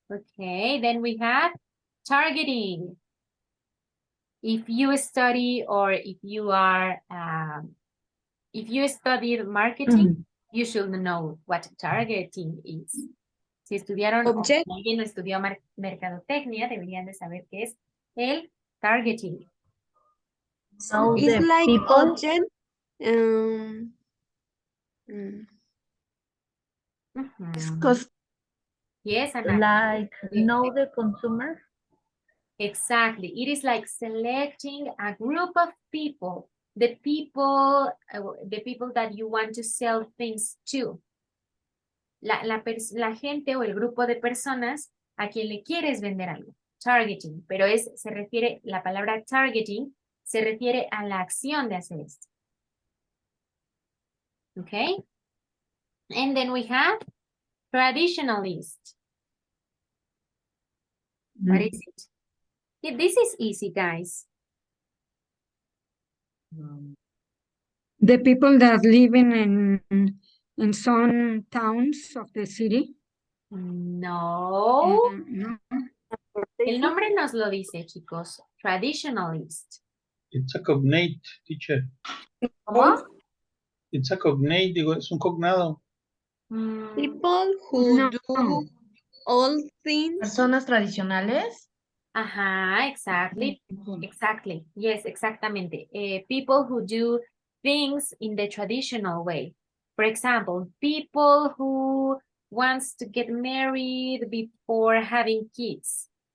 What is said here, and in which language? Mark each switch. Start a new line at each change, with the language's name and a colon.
English: Okay, then we have targeting. If you study or if you are, if you studied marketing, you should know what targeting is.
Spanish: Si estudiaron o
English: Object.
Spanish: si alguien no estudió mercadotecnia, deberían de saber qué es el targeting.
English: So Oh, it's the like people. object. Mhm. Yes, Ana. Like know the consumer. Exactly. It is like selecting a group of people, the people that you want to sell things to.
Spanish: La gente o el grupo de personas a quien le quieres vender algo. Targeting. Pero se refiere, la palabra targeting se refiere a la acción de hacer esto.
English: Okay. And then we have traditionalist. What is it? Yeah, this is easy, guys. The people that live in some towns of the city. No. No.
Spanish: El nombre nos lo dice, chicos.
English: Traditionalist. it's a cognate, teacher.
Spanish: ¿Cómo?
English: It's a cognate,
Spanish: digo, es un cognado.
English: People who No. do all things.
Spanish: Personas tradicionales.
English: Ajá, exactly. Exactly. Yes,
Spanish: exactamente.
English: People who do things in the traditional way. For example, people who wants to get married before having kids.